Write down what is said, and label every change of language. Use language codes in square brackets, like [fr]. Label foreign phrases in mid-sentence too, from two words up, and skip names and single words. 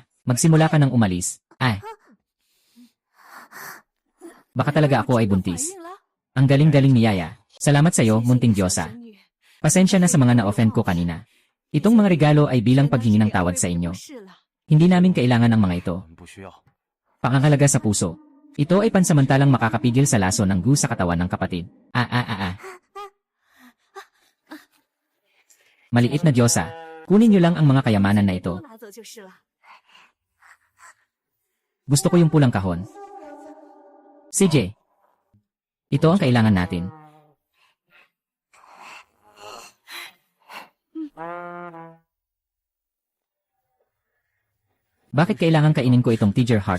[tl] Magsimula ka ng umalis. Baka talaga ako ay buntis. Ang galing-galing ni Yaya. Salamat sa'yo, munting Diyosa. Pasensya na sa mga na-offend ko kanina. Itong mga regalo ay bilang paghingi ng tawad sa inyo. Hindi namin kailangan ang mga ito. [zh] 我们不需要。 [tl] Pangangalaga sa puso. Ito ay pansamantalang makakapigil sa laso ng gu sa katawan ng kapatid. Maliit na Diyosa, kunin niyo lang ang mga kayamanan na ito. [zh] 拿走就是了。 [tl] Gusto ko yung pulang kahon. CJ, ito ang kailangan natin. Bakit kailangan kainin ko itong Tiger Heart